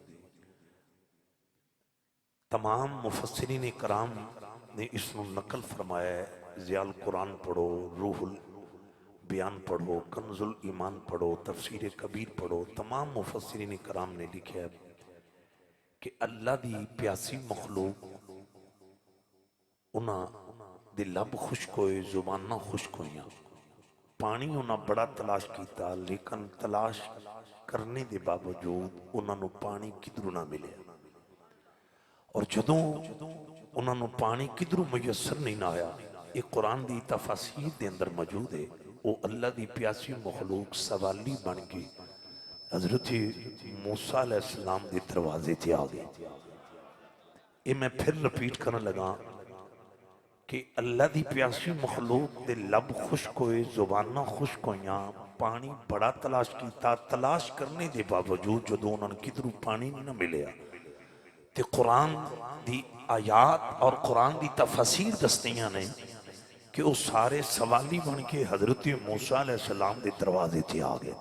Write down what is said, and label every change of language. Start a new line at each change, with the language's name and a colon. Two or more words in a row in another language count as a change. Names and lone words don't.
Urdu: تمام مفسرین کرام نے اس کو نقل فرمایا ہے۔
Punjabi: ضیاء القرآن پڑھو، روح البیان پڑھو، کنز الایمان پڑھو، تفسیر کبیر پڑھو،
Urdu: تمام مفسرین کرام نے لکھا ہے کہ
Punjabi: اللہ دی پیاسی مخلوق انہاں دے لب خشک ہوئے، زباناں خشک ہوئیاں، پانی انہاں بڑا تلاش کیتا، لیکن تلاش کرنے دے باوجود انہاں نو پانی کدھروں نہ ملے۔ اور جدوں انہاں نو پانی کدھروں میسر نہیں نہ آیا، ایک قرآن دی تفاسیر دے اندر موجود ہے، وہ اللہ دی پیاسی مخلوق سوالی بن کے حضرت موسیٰ علیہ السلام دے دروازے تے آ گئے۔ یہ میں پھر رپیٹ کرنے لگا کہ اللہ دی پیاسی مخلوق دے لب خشک ہوئے، زباناں خشک ہوئیاں، پانی بڑا تلاش کیتا، تلاش کرنے دے باوجود جدوں انہوں نے کدھروں پانی نہیں نہ ملیا، تے قرآن دی آیات اور قرآن دی تفسیر دستیاں نے کہ وہ سارے سوالی بن کے حضرت موسیٰ علیہ السلام دے دروازے تے آ گئے۔